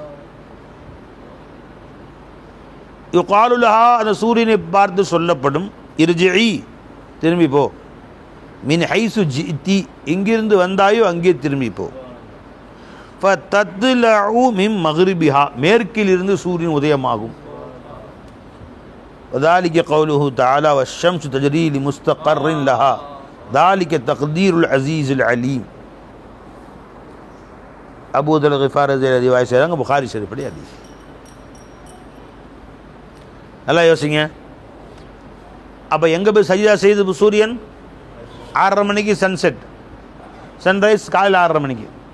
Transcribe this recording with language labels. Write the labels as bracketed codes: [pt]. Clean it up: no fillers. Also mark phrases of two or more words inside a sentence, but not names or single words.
[ar] يقال لها, [ta] அந்த சூரியனை பார்த்து சொல்லப்படும், இர்ஜிஇ, திரும்பி போ. [ar] من حيث جئت, [ta] எங்கிருந்து வந்தாயோ அங்கே திரும்பி போ. [ar] فتطلع من مغربها, [ta] மேற்கிலிருந்து சூரியன் உதயமாகும். [ar] وذلك قوله تعالى والشمس تجري لمستقر لها ذلك تقدير العزيز العليم. [ta] அபூ ذر கிஃபாரி ரிவாயத் செய்றாங்க, புகாரி ஷரீஃபுடைய ஹதீஸ். நல்லா யோசிங்க. அப்போ எங்கே போய் சஜிதா செய்து சூரியன்? 6:30 மணிக்கு சன்செட், சன்ரைஸ் காலையில் 6:30 மணிக்கு.